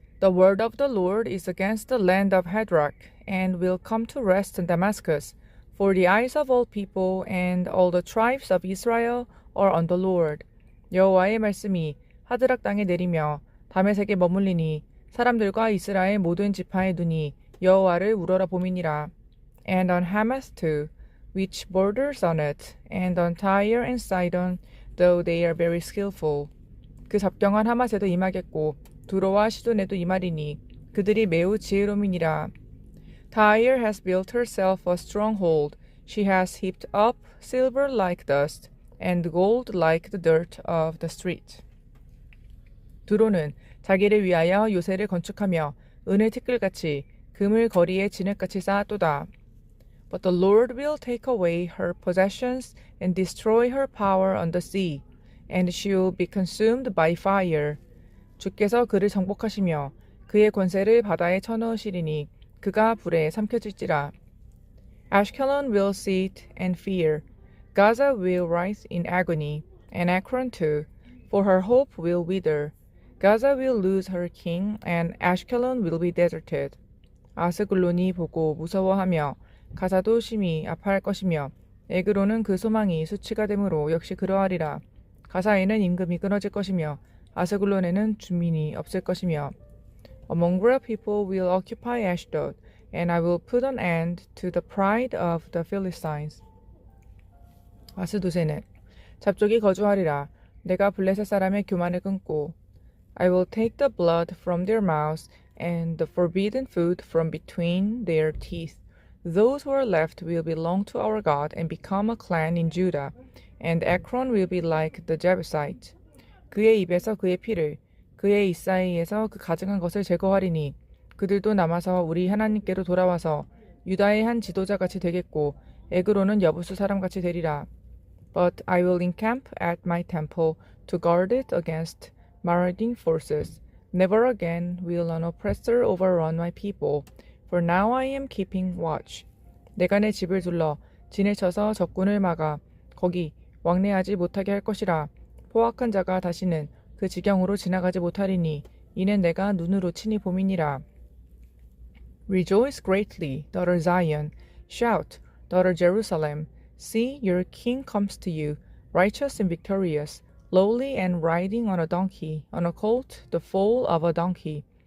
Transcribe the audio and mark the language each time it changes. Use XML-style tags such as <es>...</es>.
<en>The word of the Lord is against the land of Hadrach, and will come to rest in Damascus. For the eyes of all people and all the tribes of Israel or on the Lord.</en> <ko>여호와의 말씀이 하드락 땅에 내리며 다메섹에 머물리니 사람들과 이스라엘 모든 지파의 눈이 여호와를 우러러 봄이니라.</ko> <en>And on Hamath too, which borders on it, and on Tyre and Sidon, though they are very skillful.</en> <ko>그 잡경한 하맛에도 임하겠고 두로와 시돈에도 임하리니 그들이 매우 지혜로움이니라.</ko> <en>Tyre has built herself a stronghold. She has heaped up silver like dust, and gold like the dirt of the street.</en> <ko>두로는 자기를 위하여 요새를 건축하며 은을 티끌같이 금을 거리에 진흙같이 쌓았도다.</ko> <en>But the Lord will take away her possessions and destroy her power on the sea, and she will be consumed by fire.</en> <ko>주께서 그를 정복하시며 그의 권세를 바다에 쳐넣으시리니 그가 불에 삼켜질지라.</ko> <en>Ashkelon will see it and fear. Gaza will writhe in agony, and Ekron too, for her hope will wither. Gaza will lose her king, and Ashkelon will be deserted.</en> <ko>아스글론이 보고 무서워하며 가사도 심히 아파할 것이며 에그로는 그 소망이 수치가 되므로 역시 그러하리라. 가사에는 임금이 끊어질 것이며 아스글론에는 주민이 없을 것이며</ko> <en>A mongrel people will occupy Ashdod, and I will put an end to the pride of the Philistines.</en> <ko>아스도세는 잡족이 거주하리라. 내가 블레셋 사람의 교만을 끊고</ko> <en>I will take the blood from their mouths and the forbidden food from between their teeth. Those who are left will belong to our God and become a clan in Judah, and Ekron will be like the Jebusite.</en> <ko>그의 입에서 그의 피를, 그의 이사이에서 그 가증한 것을 제거하리니 그들도 남아서 우리 하나님께로 돌아와서 유다의 한 지도자같이 되겠고 에그로는 여부수 사람같이 되리라.</ko> <en>But I will encamp at my temple to guard it against marauding forces. Never again will an oppressor overrun my people, for now I am keeping watch.</en> <ko>내가 내 집을 둘러 진을 쳐서 적군을 막아 거기 왕래하지 못하게 할 것이라. 포악한 자가 다시는 그 지경으로 지나가지 못하리니 이는 내가 눈으로 친히 봄이니라.</ko> <en>Rejoice greatly, daughter Zion. Shout, daughter Jerusalem. See, your king comes to you, righteous and victorious, lowly and riding on a donkey, on a colt, the foal of a donkey.</en>